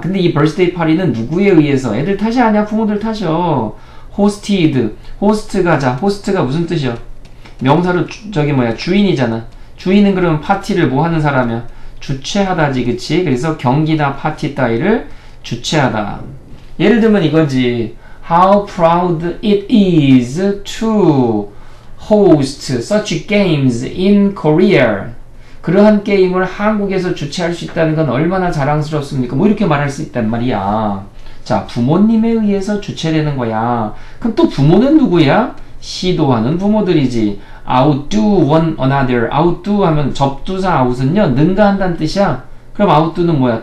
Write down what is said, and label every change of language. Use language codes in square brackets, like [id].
[ko] 근데 이 birthday party는 누구에 의해서? 애들 탓이 아니야. 부모들 탓이요. hosted, 호스트가 무슨 뜻이야? 명사로 주인이잖아. 주인은 그러면 파티를 뭐 하는 사람이야? 주최하다지, 그치? 그래서 경기나 파티 따위를 주최하다. 예를 들면 이거지. [en] How proud it is to host such games in Korea. [ko] 그러한 게임을 한국에서 주최할 수 있다는 건 얼마나 자랑스럽습니까? 뭐 이렇게 말할 수 있단 말이야. 자, 부모님에 의해서 주최되는 거야. 그럼 또 부모는 누구야? 시도하는 부모들이지. [en] outdo one another. [ko] outdo 하면 접두사 out은요, 능가한다는 뜻이야. 그럼 outdo는 뭐야?